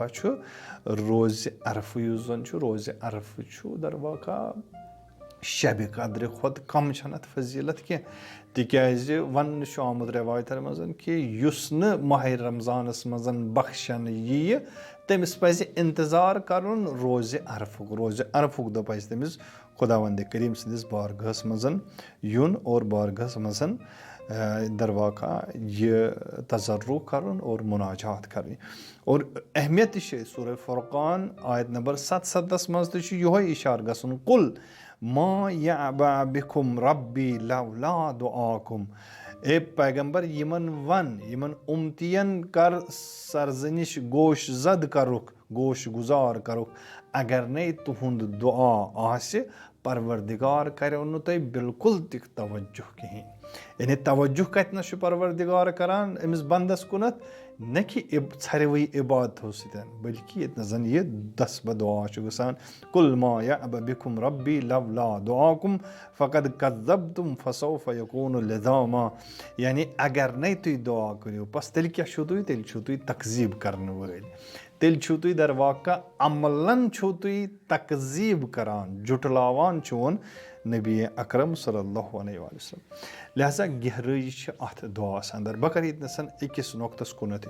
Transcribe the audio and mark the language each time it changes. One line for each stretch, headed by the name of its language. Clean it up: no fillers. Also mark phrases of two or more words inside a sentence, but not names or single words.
Kashmiri: چھُ روزِ عرفہٕ یُس زن چھُ روزِ عرفہٕ چھُ درواقع شبِ قدرِ کھۄتہٕ کم چھنہٕ اتھ فضیٖلت کینٛہہ تِکیازِ وننہٕ چھُ آمُت رٮ۪وایتن منٛز کہِ یُس نہٕ ماہِ رمضانس منٛز بخشنہٕ یِیہِ تٔمِس پزِ انتظار کرُن روزِ عرفُک دۄہ پزِ تٔمِس خۄداوندِ کریٖم سٕنٛدِس بارگاہس منٛز یُن اور بارگاہس منٛز درواقع یہِ تجرُع کرُن اور مُناجات کرٕنۍ اور اہمیت تہِ چھِ سورہ فرقان آیت نمبر 77 منٛز تہِ چھُ یِہوے اِشارٕ گژھُن
Arabic: قُل ما یعبأ بِکُم ربی لولا دعاکُم
Kashmiri: اے پیغمبر یِمن ون یِمن اُمتین کر سرزنش گوش زد کرُکھ گوش گُزار کرُکھ اگر نے تُہُنٛد دُعا آسہِ پروردگار کریو نہٕ تۄہہِ بِلکُل تہِ توجہ کِہینۍ یعنی توجہ کتنس چھُ پروردگار کران أمِس بنٛدس کُنتھ نہ کہِ ژھرِوٕے عبادتو سۭتۍ بٔلکہِ ییٚتنس زن یہِ دس بہ دعا چھُ گژھان
Arabic: قُل ما یعبأ بِکُم ربی لولا دعاکُم فقد کذبتم فسوف یکون لزاما
Kashmiri: یعنی اگر نے تُہۍ دعا کٔرِو بس تیٚلہِ کیٛاہ چھُو تیٚلہِ چھُو تُہۍ تقزیٖب کرنہٕ وٲلۍ تیٚلہِ چھُو تُہۍ درواقع عملن چھُو تُہۍ تقزیٖب کران جُٹلاوان چون نبی اکرم
Arabic: صلی اللہ علیہ وسلم
Kashmiri: لہذا گہرٲیی چھِ اتھ دعاہس انٛدر بہٕ کرٕ ییٚتنس أکِس نۄقطس کُنتھ